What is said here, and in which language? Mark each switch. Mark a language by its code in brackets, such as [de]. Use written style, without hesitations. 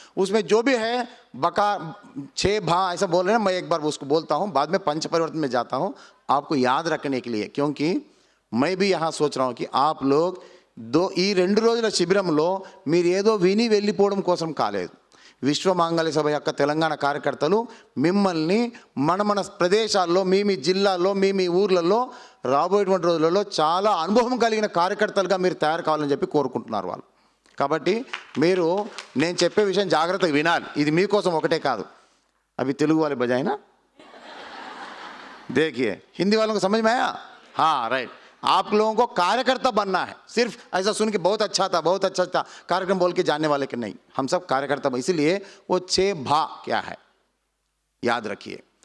[hi] उसमें जो भी है बका 6 भा ऐसा बोल रहे हैं, मैं एक बार उसको बोलता हूं, बाद में पंच परिवर्तन में जाता हूं आपको याद रखने के लिए। क्योंकि मैं भी यहां सोच रहा हूं कि आप लोग [te] ఈ 2 రోజుల శిబిరంలో మీరు ఏదో విని వెళ్ళిపోవడం కోసం కాలేదు। విశ్వ మాంగళ్య సభ యొక్క తెలంగాణ కార్యకర్తలు మిమ్మల్ని మన ప్రదేశాల్లో, మీ జిల్లాల్లో, మీ ఊర్లలో రాబోయేటువంటి రోజులలో చాలా అనుభవం కలిగిన కార్యకర్తలుగా మీరు తయారు కావాలని చెప్పి కోరుకుంటున్నారు వాళ్ళు। కాబట్టి మీరు నేను చెప్పే విషయం జాగ్రత్తగా వినాలి, ఇది మీకోసం ఒకటే కాదు। అవి తెలుగు [hi] वाले बजाए ना, देखिए हिंदी वालों को समझ में आया? हाँ राइट। आप लोगों को कार्यकर्ता बनना है, सिर्फ ऐसा सुन के बहुत अच्छा था, बहुत अच्छा था कार्यक्रम बोल के जाने वाले के नहीं, हम सब कार्यकर्ता। इसीलिए वो 6 भा क्या है याद रखिए।